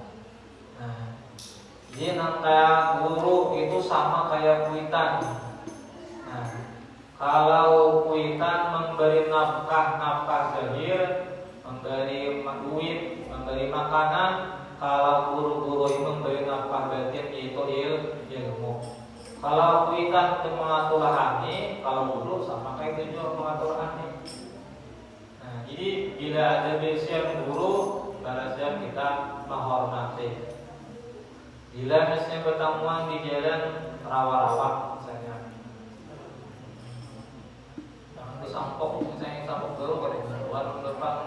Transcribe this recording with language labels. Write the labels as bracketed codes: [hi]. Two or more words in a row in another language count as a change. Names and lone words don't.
[id] Nah, jadi kayak guru itu sama kayak kuitan. Nah, kalau kuitan memberi nafkah zahir, memberi duit, memberi makanan, kalau guru-guru itu memberi nafkah batin yaitu ilmu. Kalau kuitan itu mengatur hati, kalau guru sama kayak itu juga mengatur hati. Nah, jadi bila ada bisian guru, barangkali kita menghormati. Bila misalnya pertemuan di jalan rawa-rawa misalnya, sampok misalnya sampok guru pada warung depan